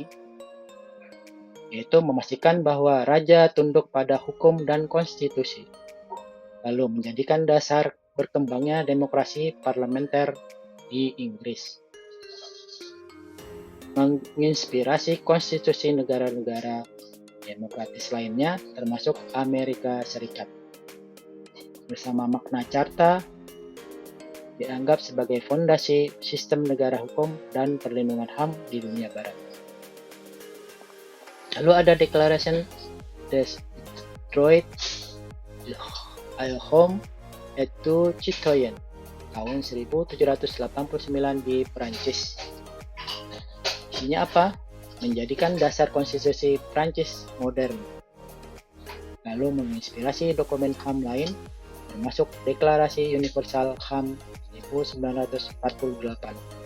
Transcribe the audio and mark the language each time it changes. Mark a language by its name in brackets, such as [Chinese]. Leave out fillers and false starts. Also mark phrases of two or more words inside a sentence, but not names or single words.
[Indonesian] Yaitu memastikan bahwa raja tunduk pada hukum dan konstitusi, lalu menjadikan dasar berkembangnya demokrasi parlementer di Inggris, menginspirasi konstitusi negara-negara demokratis lainnya termasuk Amerika Serikat. Bersama Magna Carta dianggap sebagai fondasi sistem negara hukum dan perlindungan HAM di dunia barat. Lalu ada Declaration des Droits à l'Homme et du Citoyen tahun 1789 di Prancis. Isinya apa? Menjadikan dasar konstitusi Prancis modern. Lalu menginspirasi dokumen HAM lain termasuk Deklarasi Universal HAM 1948.